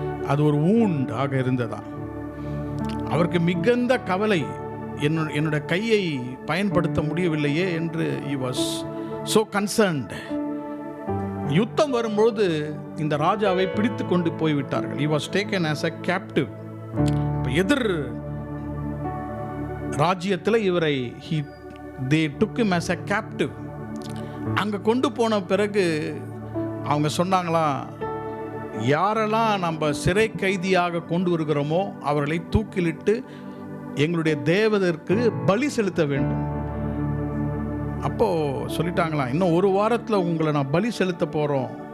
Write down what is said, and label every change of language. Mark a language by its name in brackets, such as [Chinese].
[Tamil] அது ஒரு வூண்ட் ஆக இருந்ததா. அவருக்கு மிகுந்த கவலை, என்னுடைய கையை பயன்படுத்த முடியவில்லையே என்று [English] he was so concerned. [Tamil] யுத்தம் வரும்போது இந்த ராஜாவை பிடித்து கொண்டு போய்விட்டார்கள். [English] he was taken as a captive. [Tamil] எதிர் ராஜ்யத்தில் இவரை [English] they took him as a captive. [Tamil] அங்கே கொண்டு போன பிறகு அவங்க சொன்னாங்களா, யாரெல்லாம் நம்ம சிறை கைதியாக கொண்டு வருகிறோமோ அவர்களை தூக்கிலிட்டு எங்களுடைய தேவதற்கு பலி செலுத்த வேண்டும். அப்போது சொல்லிட்டாங்களா, இன்னும் ஒரு வாரத்தில் உங்களை நான் பலி செலுத்த போகிறோம்.